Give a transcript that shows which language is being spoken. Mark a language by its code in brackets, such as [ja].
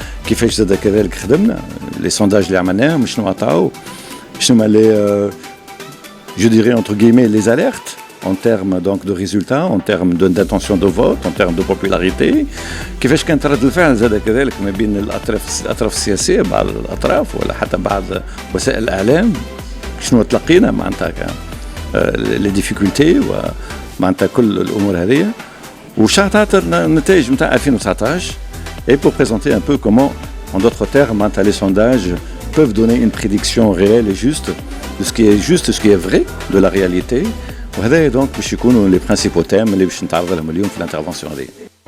[ar] كيفاش زاد كذلك خدمنا, [fr] les sondages [ar] اللي عملناهم شنو عطاو, شنو [fr] les je dirais entre guillemets les alertes en termes donc de résultats, en termes d'intention de vote, en termes de popularité. [ar] كيفاش كانت رد الفعل زاد كذلك ما بين الأطراف السياسية, بعض الأطراف ولا حتى بعض وسائل الإعلام, شنو تلقينا معناتها [fr] les difficultés [ar] ومعناتها كل الأمور هذه, وش عطات النتائج نتاع 2019. [fr] Et pour présenter un peu comment, en d'autres termes, les sondages peuvent donner une prédiction réelle et juste de ce qui est juste, ce qui est vrai de la réalité. وهذا donc باش يكونوا les principaux thèmes [ar] اللي باش نتعرض لهم اليوم في l'intervention [fr] هذه.